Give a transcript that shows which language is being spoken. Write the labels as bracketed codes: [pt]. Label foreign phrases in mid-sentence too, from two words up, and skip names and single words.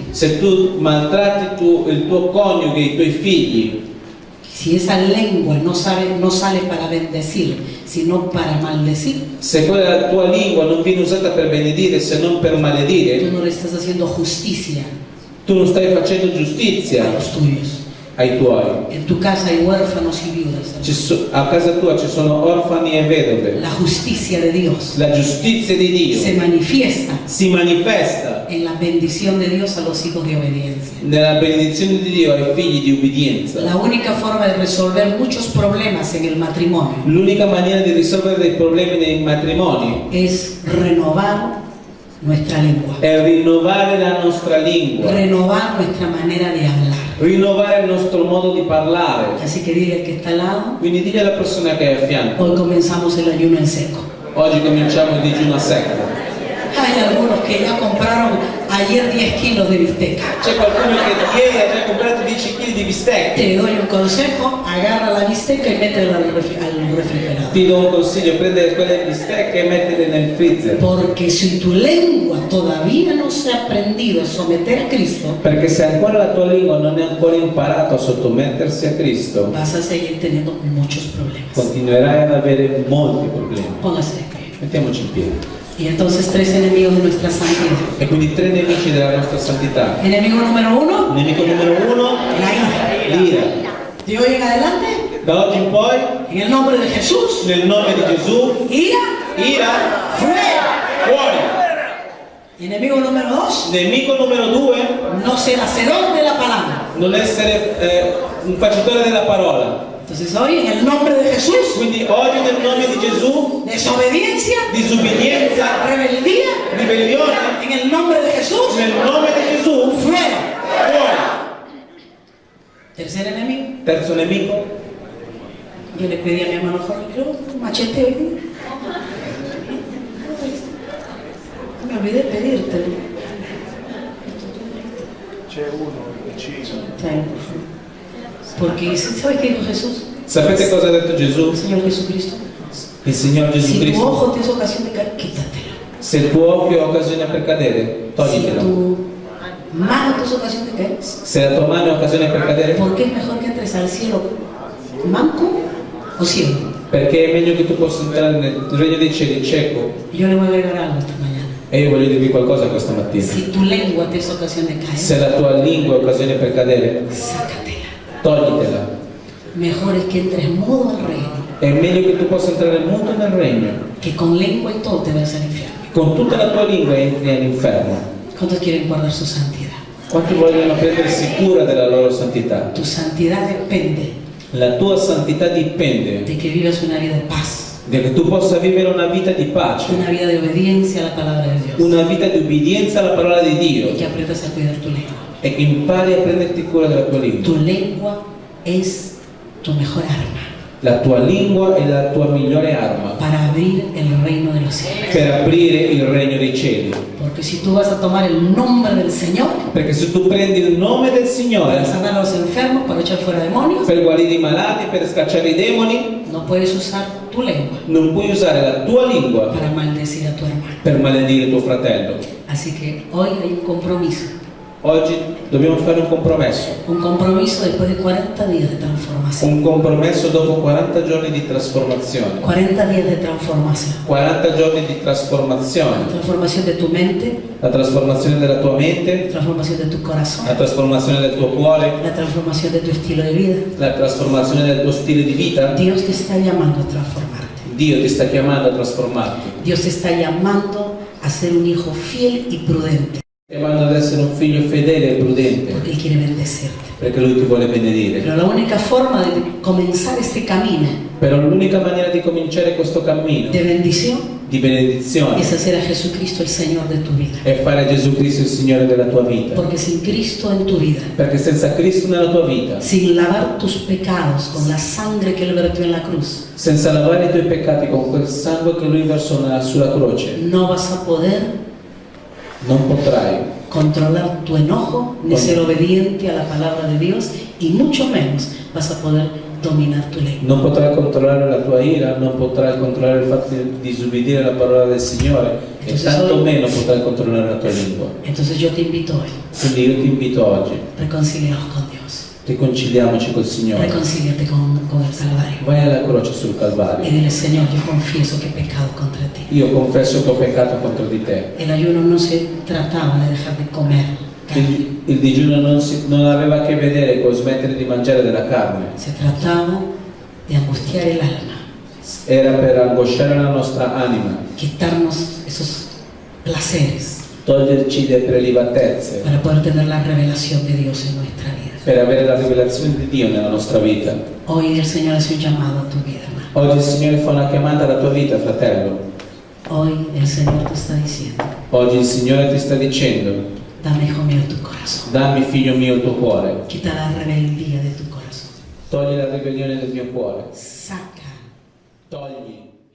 [it] Se tu maltratti il tuo coniuge, i tuoi figli, [es] si esa lengua no sale para bendecir, sino para maldecir, [it] se quella tua lingua non viene usata per benedire se non per [es] tú [it] maledire, [es] no le estás haciendo justicia [it] tu non stai facendo [es] a [it] giustizia [es] los tuyos. [it] ai tuoi. [es] En tu casa hay huérfanos y viudas. [it] A casa tua ci sono orfani e vedove. [es] La justicia de Dios [it] La giustizia di Dio [es] se manifiesta [it] si manifesta [es] en la bendición de Dios a los hijos de obediencia. [it] nella benedizione di Dio ai figli di ubbidienza. [es] La única forma de resolver muchos problemas en el matrimonio [it] L'unica maniera di risolvere dei problemi nei matrimoni [es] es renovar nuestra lengua, [it] è rinnovare la nostra lingua, [es] renovar nuestra manera de hablar. [it] rinnovare il nostro modo di parlare. [es] Así que dile al que está al lado, [it] Quindi digli alla persona che è a fianco, [es] hoy comenzamos el ayuno en seco. [it] oggi cominciamo il digiuno a secco. [es] Hay algunos que ya compraron ayer 10 kilos de bistec. [it] C'è qualcuno che ieri ha già comprato 10 kg di bistecche. [es] Te doy un consejo, agarra la bisteca y métela al refrigerador. [it] Ti do un consiglio, prendere quelle bistecche e metterle nel freezer. [es] Porque si tu lengua todavía no se ha aprendido a someter a Cristo, [it] Perché se ancora la tua lingua non è ancora imparato a sottomettersi a Cristo, [es] vas a seguir teniendo muchos problemas. [it] continuerai ad avere molti problemi. [es] Póngase de pie. [it] Mettiamoci in piedi. [es] Y entonces 3 enemigos de nuestra santidad. [it] E quindi 3 nemici della nostra santità. [es] Enemigo número 1, [it] Nemico numero 1, [es] la ira. [it] l'ira. [es] De hoy en adelante, [it] Da oggi in poi, [es] en el nombre de Jesús, [it] nel nome di Gesù, [es] ira, fuera, fuori. enemigo número 2, [it] Nemico numero 2, [es] no ser hacedor de la palabra. [it] non essere un facitore della parola. [es] Entonces hoy en el nombre de Jesús, [it] Quindi oggi nel nome di Gesù, [es] desobediencia, [it] disubbidienza, [es] rebeldía, [it] ribellione, [es] en el nombre de Jesús, [it] nel nome di Gesù, [es] fuera. Tercer enemigo. [it] Terzo nemico, [es] Yo le pedí a mi hermano Jorge, creo, un machete hoy día. Me olvidé de pedírtelo. [it] C'è uno deciso. [es] Trae. Porque, ¿sabes qué dijo Jesús? [it] sapete cosa ha detto Gesù? [es] El Señor Jesucristo. [it] Il Signore Gesù [es] Si tu Cristo. ojo te es ocasión de caer, quítatelo. [it] Se il tuo occhio ha occasione per cadere, [es] Si [it] toglitelo. [es] tu mano te es ocasión de caer, [it] Se la tua mano è occasione per cadere, [es] ¿por qué es mejor que entres al cielo manco o ciego? [it] perché è meglio che tu possa entrare nel regno dei cieli cieco. [es] Yo le voy a agregar algo esta mañana. [it] E io voglio dirvi qualcosa questa mattina. [es] Si tu lengua te es ocasión de caer, [it] Se la tua lingua è occasione per cadere, [es] sácatela. [it] toglitela. [es] Mejor es que entres mudo al reino, [it] È meglio che tu possa entrare muto nel regno. [es] que con lengua y todo te vayas al infierno. [it] Con tutta la tua lingua entri all'inferno. [es] ¿Cuántos quieren guardar su santidad? [it] Quanti vogliono prendersi cura della loro santità? [es] Tu santidad depende [it] La tua santità dipende [es] de que vivas una vida de paz, [it] da che tu possa vivere una vita di pace, [es] una vida de obediencia a la palabra de Dios, [it] una vita di obbedienza alla parola di Dio [es] y que aprendas a cuidar tu lengua. [it] e che impari a prenderti cura della tua lingua. [es] Tu lengua es tu mejor arma [it] La tua lingua è la tua migliore arma [es] para abrir el reino de los cielos. [it] per aprire il regno dei cieli. [es] Porque si tú vas a tomar el nombre del Señor [it] Perché se tu prendi il nome del Signore [es] para sanar a los enfermos, para echar fuera demonios, [it] per guarire i malati, per scacciare i demoni, [es] no puedes usar tu lengua [it] non puoi usare la tua lingua [es] para maldecir a tu hermano. [it] per maledire tuo fratello. [es] Así que hoy hay un compromiso [it] Oggi dobbiamo fare un compromesso. [es] después de 40 días de transformación. [it] Un compromesso dopo 40 giorni di trasformazione. [es] 40 días de transformación. [it] 40 giorni di trasformazione. [es] Transformación de tu mente, [it] La trasformazione della tua mente, [es] transformación de tu corazón, [it] la trasformazione del tuo cuore, [es] la transformación de tu estilo de vida. [it] la trasformazione del tuo stile di vita. [es] Dios te está llamando a transformarte. [it] Dio ti sta chiamando a trasformarti. [es] Dios te está llamando a ser un hijo fiel y prudente, [it] Chiamando ad essere un figlio fedele e prudente, [es] porque Él quiere bendecirte. [it] perché Lui ti vuole benedire. [es] Pero la única forma de comenzar este camino [it] Però l'unica maniera di cominciare questo cammino [es] de bendición [it] di benedizione [es] es hacer a Jesucristo el Señor de tu vida. [it] è fare Gesù Cristo il Signore della tua vita. [es] Porque sin Cristo en tu vida, [it] Perché senza Cristo nella tua vita, [es] sin lavar tus pecados con la sangre que Él vertió en la cruz, [it] senza lavare i tuoi peccati con quel sangue che Lui versò sulla croce, [es] no vas a poder [it] non potrai [es] controlar tu enojo ni ser obediente a la palabra de Dios, y mucho menos vas a poder dominar tu lengua. [it] Non potrai controllare la tua ira, non potrai controllare il fatto di disobbedire la parola del Signore e tanto meno potrai controllare la tua lingua. [es] Entonces yo te invito hoy, [it] Quindi io ti invito oggi, [es] reconciliaos con Dios, [it] riconciliamoci col Signore. [es] reconcíliate con el Calvario [it] Vai alla croce sul [es] y [it] Calvario. [es] dile: Señor, yo confieso que he pecado contra ti. [it] Io confesso che ho peccato contro di te. [es] El ayuno no se trataba de dejar de comer carne, [it] Il digiuno non aveva a che vedere con smettere di mangiare della carne, [es] se trataba de angustiar el alma, [it] era per angosciare la nostra anima, [es] quitarnos esos placeres [it] toglierci le prelibatezze, [es] para poder tener la revelación de Dios en nuestra vida. [it] per avere la rivelazione di Dio nella nostra vita. [es] Hoy el Señor hace un llamado a tu vida, hermano. [it] Oggi il Signore fa una chiamata alla tua vita, fratello. [es] Hoy el Señor te está diciendo: [it] Oggi il Signore ti sta dicendo: [es] dame, hijo mío, tu corazón. [it] dammi, figlio mio, il tuo cuore. [es] Quita la rebeldía de tu corazón. [it] Togli la ribellione del mio cuore. [es] Saca [it] Togli